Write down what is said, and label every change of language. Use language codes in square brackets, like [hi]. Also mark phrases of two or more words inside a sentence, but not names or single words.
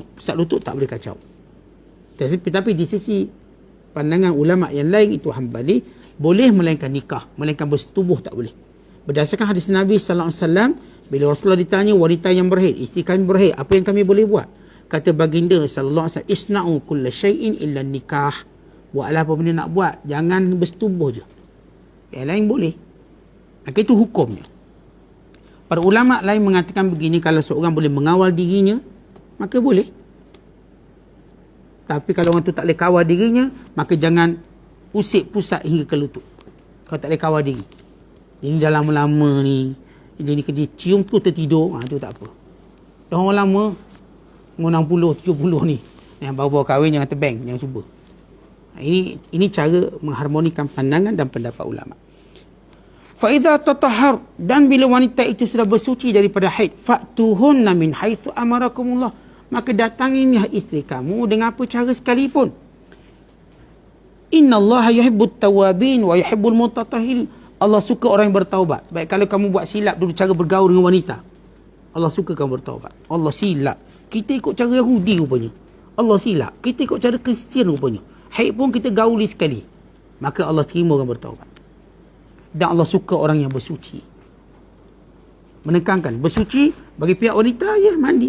[ms] Pusat lutut tak boleh kacau. Tapi di sisi pandangan ulama yang lain itu Hambali, boleh melainkan nikah, melainkan bersetubuh tak boleh. Berdasarkan hadis Nabi SAW, bila Rasulullah ditanya wanita yang berhaid, isteri kami berhaid, apa yang kami boleh buat? Kata baginda SAW, [ar] اصنعوا كل شيء إلا نكاح. [ms] Buatlah apa benda nak buat, jangan bersetubuh je. Yang lain boleh. Maka itu hukumnya. Para ulama lain mengatakan begini, kalau seorang boleh mengawal dirinya, maka boleh. Tapi kalau orang tu tak boleh kawal dirinya, maka jangan usik pusat hingga ke lutut. Kalau tak boleh kawal diri. Jadi dah lama-lama ni, dia kena cium tu tertidur, tu tak apa. Dah orang lama, umur 60, 70 ni, yang baru-baru kahwin jangan terbang, jangan cuba. Ini cara mengharmonikan pandangan dan pendapat ulama. [ar] فإذا تطهرن, [ms] dan bila wanita itu sudah bersuci daripada haid, [ar] فأتوهن من حيث أمركم الله, [ms] maka datangilah isteri kamu dengan apa cara sekalipun. [ar] إن الله يحب التوابين ويحب المتطهرين. [ms] Allah suka orang yang bertaubat. Baik kalau kamu buat silap dulu cara bergaul dengan wanita, Allah suka kamu bertaubat. Allah silap, kita ikut cara Yahudi rupanya. Allah silap, kita ikut cara Kristian rupanya. Haid pun kita gauli sekali, maka Allah terima orang bertaubat. Dan Allah suka orang yang bersuci. Menekankan bersuci bagi pihak wanita, ya mandi.